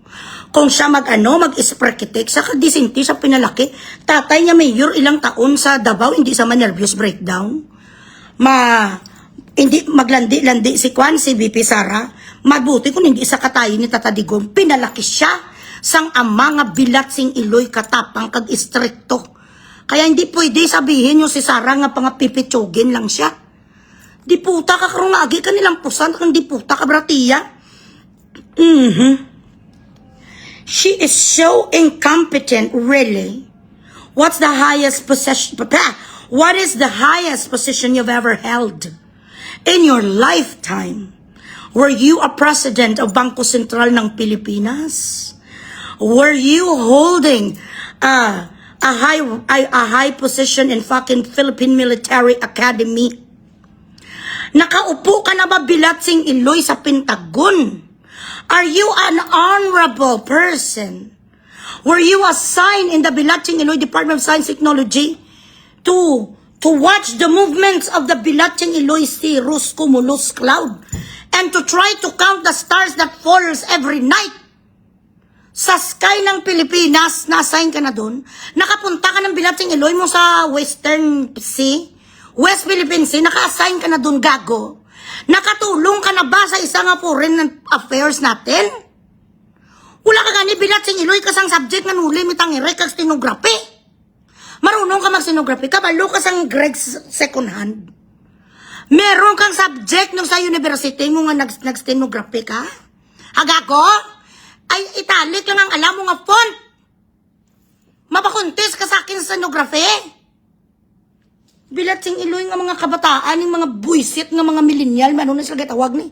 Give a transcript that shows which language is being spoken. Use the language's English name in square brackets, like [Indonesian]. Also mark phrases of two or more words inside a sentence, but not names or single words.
[Filipino] Kung siya mag-isprakitek, sa disinti siya pinalaki. Tatay niya mayor ilang taon sa Davao, hindi sa nervous breakdown. Hindi maglandi-landi si BP Sara. Mabuti kung hindi sa katayin ni Tata Digong. Pinalaki siya [Hiligaynon] sang ama nga bilat sing Iloy katapang kag istrikto. [Filipino] Kaya hindi pwede sabihin yung si Sara nga pangapipitsugin lang siya. [Hiligaynon] Diputa ka karong agi ka nilang pusan kang diputa ka bratiya. [English] She is so incompetent, really. What is the highest position you've ever held in your lifetime? Were you a president of Bangko Sentral ng Pilipinas? Were you holding a high position in fucking Philippine Military Academy? [Filipino] Nakaupo ka na ba [Hiligaynon] bilatsing Iloy [Filipino] sa Pentagon? [English] Are you an honorable person? Were you assigned in the [Hiligaynon] Bilatsing Iloy [English] Department of Science Technology to watch the movements of the [Hiligaynon] Bilatsing Iloy [English] cirrus cumulus cloud and to try to count the stars that falls every night? [Filipino] Sa sky ng Pilipinas, na-assign ka na dun. Nakapunta ka ng [Hiligaynon] Bilatsing Iloy [Filipino] mo sa Western Sea, West Philippine Sea, naka-assign ka na dun, gago. Nakatulong ka na ba sa isang [English] foreign affairs [Filipino] natin? Wala ka [Hiligaynon] gani bilatsing Iloy kasang subject nga nuli mitang irek kag stenography. [Filipino] Marunong ka mag-stenography, [Hiligaynon] kabalo ka sang [Filipino] grade [English] second hand. [Filipino] Meron kang subject nung sa university mo nga nag-stenography ka? Hagago? Ay italic lang ang alam mo nga font. Mapakuntis ka sa akin sa stenography? [Hiligaynon] Bilatsing Iloy [Filipino] nga mga kabataan, yung mga buisit nga mga millennial, ano na sila tawag ni?